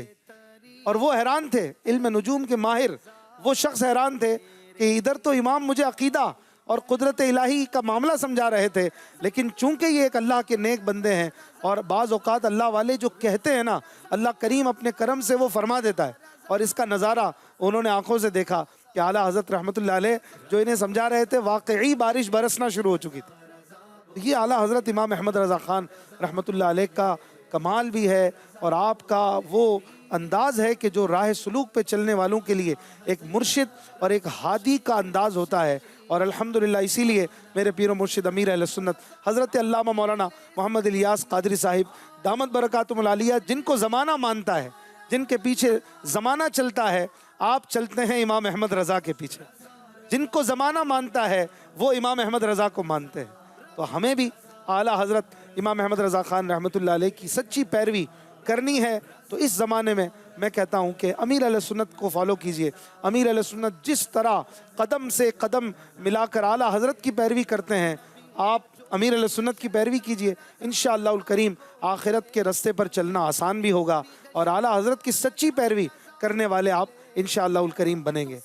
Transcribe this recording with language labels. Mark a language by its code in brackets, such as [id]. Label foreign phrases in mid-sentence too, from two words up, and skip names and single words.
[ur] اور وہ حیران تھے، علم نجوم کے ماہر وہ شخص حیران تھے کہ ادھر تو امام مجھے عقیدہ اور قدرت الٰہی کا معاملہ سمجھا رہے تھے، لیکن چونکہ یہ ایک اللہ کے نیک بندے ہیں اور بعض اوقات اللہ والے جو کہتے ہیں نا، اللہ کریم اپنے کرم سے وہ فرما دیتا ہے. اور اس کا نظارہ انہوں نے آنکھوں سے دیکھا کہ اعلیٰ حضرت [ar] رحمة الله عليه [ur] جو انہیں سمجھا رہے تھے، واقعی بارش برسنا شروع ہو چکی تھی. یہ اعلیٰ حضرت امام احمد رضا خان [ar] رحمة الله عليه [ur] کا کمال بھی ہے اور آپ کا وہ انداز ہے کہ جو راہ سلوک پہ چلنے والوں کے لیے ایک مرشد اور ایک ہادی کا انداز ہوتا ہے. اور الحمدللہ اسی لیے میرے پیر مرشد امیر اہل سنت حضرت علامہ مولانا محمد الیاس قادری صاحب [ar] دامت بركاتهم العالية, [ur] جن کو زمانہ مانتا ہے، جن کے پیچھے زمانہ چلتا ہے، آپ چلتے ہیں امام احمد رضا کے پیچھے. جن کو زمانہ مانتا ہے وہ امام احمد رضا کو مانتے ہیں. تو ہمیں بھی اعلیٰ حضرت امام احمد رضا خان [ar] رحمة الله عليه [ur] کی سچی پیروی کرنی ہے. تو اس زمانے میں میں کہتا ہوں کہ امیر اہل سنت کو فالو کیجیے. امیر اہل سنت جس طرح قدم سے قدم ملا کر اعلیٰ حضرت کی پیروی کرتے ہیں، آپ امیر اہل سنت کی پیروی کیجیے. [ar] إن شاء الله الكريم [ur] آخرت کے راستے پر چلنا آسان بھی ہوگا اور اعلیٰ حضرت کی سچی پیروی کرنے والے آپ [ar] إن شاء الله الكريم [ur] بنیں گے.